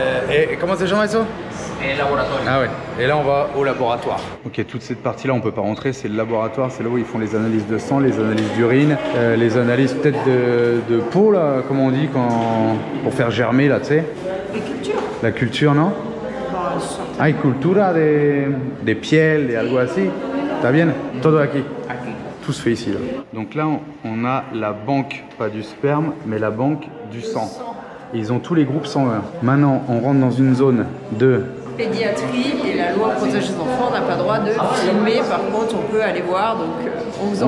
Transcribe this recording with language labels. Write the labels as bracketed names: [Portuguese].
[French] Et comment c'est, Jean-Masso? [Spanish] Laboratorio. [French] Ah ouais. Et là, on va au laboratoire. Ok, toute cette partie-là, on peut pas rentrer. C'est le laboratoire. C'est là où ils font les analyses de sang, les analyses d'urine, les analyses peut-être de peau, là, comment on dit, pour faire germer, là, tu sais. Les cultures. La culture, non? Bah, certaines. [Spanish] Hay cultura de piel, de algo así. ¿Está bien? Todo aquí. [French] Tout se fait ici, là. Donc là, on a la banque, pas du sperme, mais la banque du sang. Ils ont tous les groupes sanguins. Maintenant, on rentre dans une zone de... Pédiatrie et la la loi protège les enfants, on n'a pas le droit de filmer. Par contre, on peut aller voir, donc on vous en